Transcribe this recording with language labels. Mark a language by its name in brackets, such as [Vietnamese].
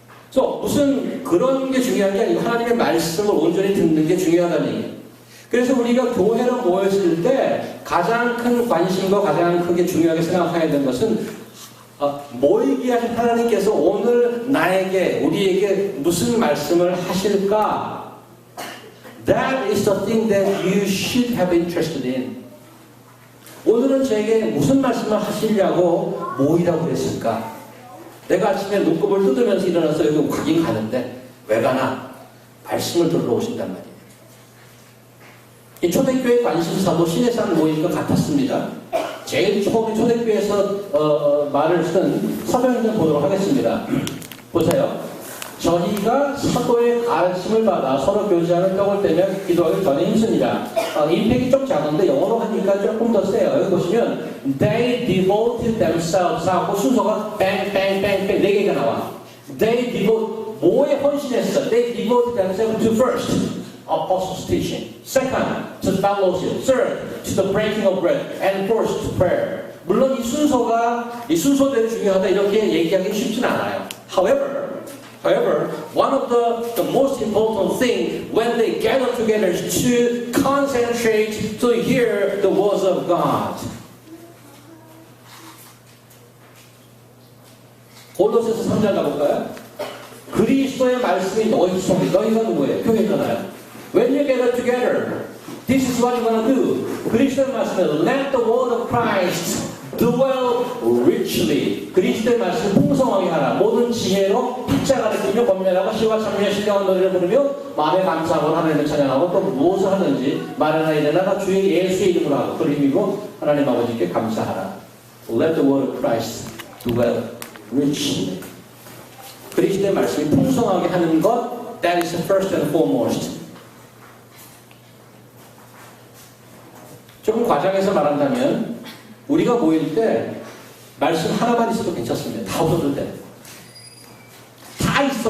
[Korean] 그래서 무슨 그런 게 중요한 게 아니고 하나님의 말씀을 온전히 듣는 게 중요하다는 얘기예요. 그래서 우리가 교회로 모였을 때 가장 큰 관심과 가장 크게 중요하게 생각해야 되는 것은 모이게 하신 하나님께서 오늘 나에게, 우리에게 무슨 말씀을 하실까? [English] That is the thing that you should have interested in. [Korean] 오늘은 저에게 무슨 말씀을 하시려고 모이라고 그랬을까? 내가 아침에 눈곱을 뜯으면서 일어나서 여기 가긴 가는데 왜 가나? 말씀을 들으러 오신단 말이에요. 이 초대교회 관심사도 시내산 모임인 것 같았습니다. 제일 처음에 초대교회에서 말을 쓴 서병인을 보도록 하겠습니다. 보세요. 저희가 사도의 가르침을 받아 서로 교제하는 떡을 떼며 기도하기 전에 힘씁니다. 임팩이 좀 작은데 영어로 하니까 조금 더 세요. 여기 보시면 [English] They devoted themselves [Korean] 하고 순서가 bang, bang, bang, bang 4개가 나와. [English] They devote [Korean] 뭐에 헌신했어? [English] They devoted themselves to first apostles' teaching, second to fellowship, third to the breaking of bread, and fourth to prayer. [Korean] 물론 이 순서대로 중요하다 이렇게 얘기하기 쉽진 않아요. [English] However, one of the most important thing when they gather together is to concentrate to hear the words of God. [Korean] 골로새서 3장 가볼까요? 그리스도의 말씀이 너희 속에, 너희가 누구예요? 교회잖아요. [English] When you gather together, this is what you're going to do. [Korean] 그리스도의 말씀에서 [English] let the word of Christ dwell richly. [Korean] 그리스도의 말씀을 풍성하게 하라. 모든 지혜로 피자 가르치며 권면하고 시와 참여의 신령한 노래를 부르며 마음에 감사하고 하나님을 찬양하고 또 무엇을 하든지 말이나 이래나 주의 예수의 이름으로 하고 그 힘이고 하나님 아버지께 감사하라. [English] Let the word of Christ dwell richly. [Korean] 그리스도의 말씀이 풍성하게 하는 것, [English] that is first and foremost. [Korean] 조금 과장해서 말한다면 우리가 모일 때 말씀 하나만 있어도 괜찮습니다. 다 없어도 돼. 다 있어.